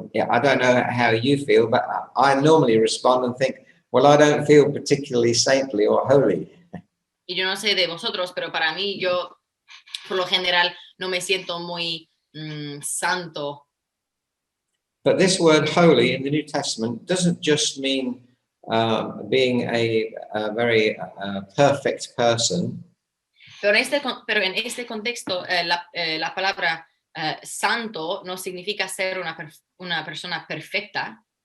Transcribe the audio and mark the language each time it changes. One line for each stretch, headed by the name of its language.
English: I don't know how you feel, but I normally respond and think, well, I don't feel particularly saintly or holy.
Spanish: Y yo no sé de vosotros, pero para mí yo, por lo general, no me siento muy santo.
English: But this word holy in the New Testament doesn't just mean being a very perfect person.
Spanish: Pero en este contexto, la palabra santo no significa ser una persona perfecta.